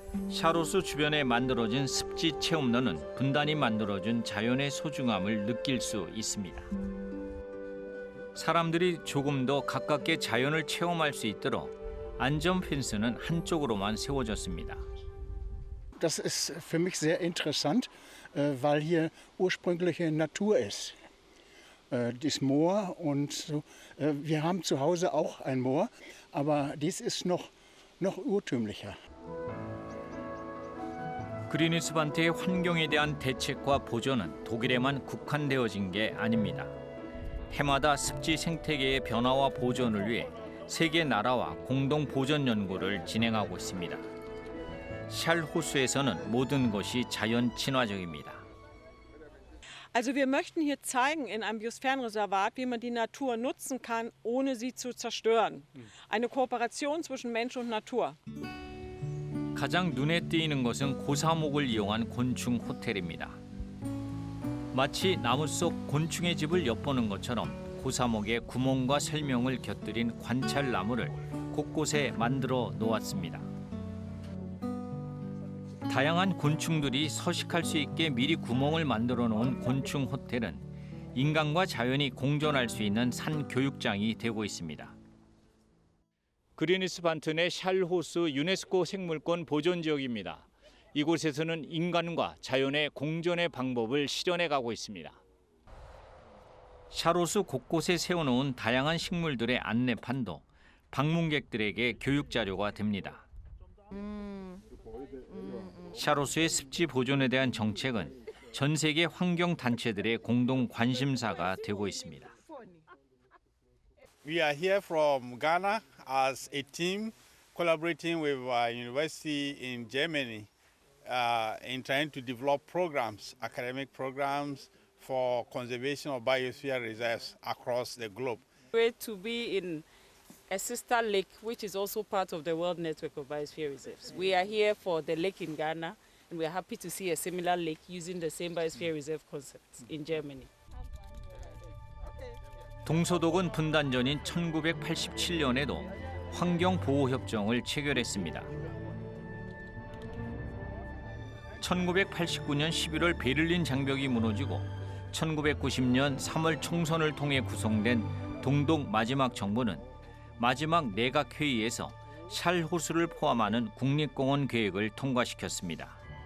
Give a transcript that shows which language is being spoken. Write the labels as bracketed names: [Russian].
[Korean] 샤로스 주변에 만들어진 습지 체험로는 분단이 만들어준 자연의 소중함을 느낄 수 있습니다. 사람들이 조금 더 가깝게 자연을 체험할 수 있도록 안전 펜스는 한쪽으로만 세워졌습니다. [German] Das ist für mich sehr interessant, weil hier ursprüngliche Natur ist. Das Moor und so. Wir haben zu Hause auch ein Moor, aber dies ist noch urtümlicher. [Korean] 그리니스 반트의 환경에 대한 대책과 보존은 독일에만 국한되어진 게 아닙니다. 해마다 습지 생태계의 변화와 보존을 위해 세계 나라와 공동 보존 연구를 진행하고 있습니다. 샬 호수에서는 모든 것이 자연 친화적입니다. [German] Also wir möchten hier zeigen in einem Biosphärenreservat, wie man die Natur nutzen kann, ohne sie zu zerstören. Eine Kooperation zwischen Mensch und Natur. [Korean] 가장 눈에 띄는 것은 고사목을 이용한 곤충 호텔입니다. 마치 나무 속 곤충의 집을 엿보는 것처럼 고사목에 구멍과 설명을 곁들인 관찰 나무를 곳곳에 만들어 놓았습니다. 다양한 곤충들이 서식할 수 있게 미리 구멍을 만들어 놓은 곤충 호텔은 인간과 자연이 공존할 수 있는 산 교육장이 되고 있습니다. 그리니스 반트 내 샬 호수 유네스코 생물권 보존 지역입니다. 이곳에서는 인간과 자연의 공존의 방법을 실현해 가고 있습니다. 샤로스 곳곳에 세워놓은 다양한 식물들의 안내판도 방문객들에게 교육 자료가 됩니다. 샤로스의 습지 보존에 대한 정책은 전 세계 환경 단체들의 공동 관심사가 되고 있습니다. [English] We are here from Ghana as a team collaborating with our university in Germany in trying to develop programs, academic programs for conservation of biosphere reserves across the globe. Great to be in a sister lake, which is also part of the World Network of Biosphere Reserves. We are here for the lake in Ghana, and we are happy to see a similar lake using the same biosphere reserve concepts in Germany. [Korean] 동서독은 분단 전인 1987년에도 환경보호협정을 체결했습니다. 1989년 11월 베를린 장벽이 무너지고 1990년 3월 총선을 통해 구성된 동독 마지막 정부는 마지막 내각회의에서 샬 호수를 포함하는 국립공원 계획을 통과시켰습니다.